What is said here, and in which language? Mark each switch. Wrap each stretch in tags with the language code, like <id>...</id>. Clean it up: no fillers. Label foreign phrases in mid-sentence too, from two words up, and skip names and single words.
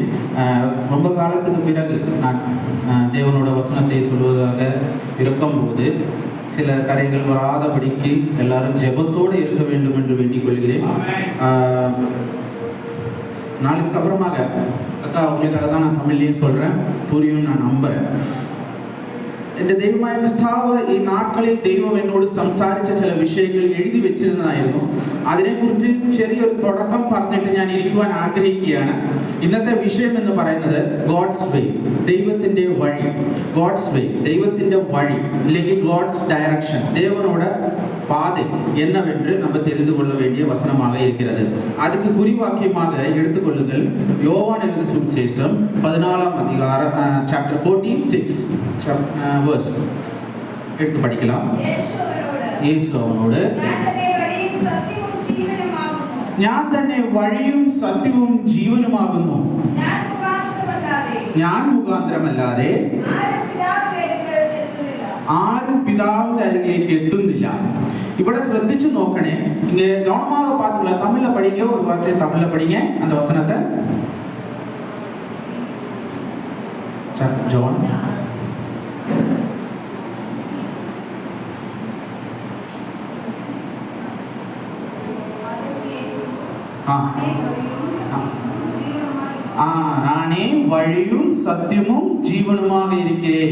<ta>ரொம்ப காலத்துக்கு பிறகு நான் தேவனோட வசனத்தை சொல்வதாக இருக்கும்போது சில தடைகள் வராதபடிக்கு எல்லாரும் ஜெபத்தோடு இருக்க வேண்டும் என்று வேண்டிக் கொள்கிறேன். நாளைக்கு அப்புறமாக அக்கா உங்களுக்காக தான் நான் தமிழ்லையும் சொல்கிறேன், புரியும் நான் நம்புகிறேன்.</ta> <ml>എൻ്റെ ദൈവമായ കർത്താവ് ഈ നാட்കളിൽ ദൈവം എന്നോട് സംസാരിച്ച ചില വിഷയങ്ങൾ എഴുതി വെച്ചിരുന്നതായിരുന്നു. അതിനെക്കുറിച്ച് ചെറിയൊരു തുടക്കം പറഞ്ഞിട്ട് ഞാൻ ഇരിക്കുവാൻ ആഗ്രഹിക്കുകയാണ്. ഇന്നത്തെ വിഷയം എന്ന് പറയുന്നത്</ml> <en>God's way,</en> <ml>ദൈവത്തിൻ്റെ വഴി.</ml> <en>God's way,</en> <ml>ദൈവത്തിൻ്റെ വഴി, അല്ലെങ്കിൽ</ml> <en>God's direction,</en> <ta>தேவனோட பாதை என்னவென்று நம்ம தெரிந்து கொள்ள வேண்டிய வசனமாக இருக்கிறது. அதுக்கு குறிவாக்கியமாக எடுத்துக்கொள்ளுங்கள் யோவான் எழுதின சுவிசேஷம் 14ஆம் அதிகாரம் சாப்டர் 14:6 verse எடுத்து படிக்கலாம்.</ta> <ml>യേശു അവനോട് ഞാൻ തന്നെ വഴിയും സത്യവും ജീവനുമാകുന്നു, ഞാൻ മുഖാന്തരമല്ലാതെ ആരും പിതാവിന്റെ അരികിലേക്ക് എത്തുന്നില്ല. ഇവിടെ ശ്രദ്ധിച്ചു നോക്കണേ.</ml> <ta>இங்க கவனமாக பார்த்துக்கல. தமிழ்ல படிங்க, ஒரு வார்த்தை தமிழ்ல படிங்க அந்த வசனத்தை. ஜான் நானே வழியும் சத்தியமும் ஜீவனுமாக இருக்கிறேன்.</ta>